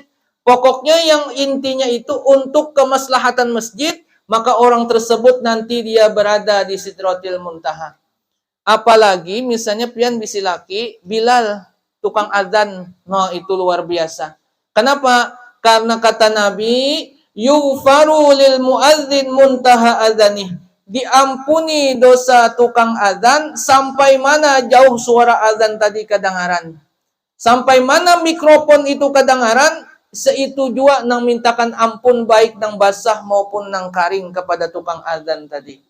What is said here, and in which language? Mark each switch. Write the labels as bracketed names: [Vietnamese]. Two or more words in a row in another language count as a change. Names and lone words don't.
[Indonesian] Pokoknya yang intinya itu untuk kemaslahatan masjid, maka orang tersebut nanti dia berada di Sidratil Muntaha. Apalagi misalnya pian bisi laki, Bilal, tukang azan, no itu luar biasa. Kenapa? Karena kata Nabi, [Arabic] يغفر للمؤذن منتهى أذانه. [Indonesian] Diampuni dosa tukang azan sampai mana jauh suara azan tadi kedengaran. Sampai mana mikrofon itu kedengaran, seitu juga nang mintakan ampun baik nang basah maupun nang karing kepada tukang azan tadi.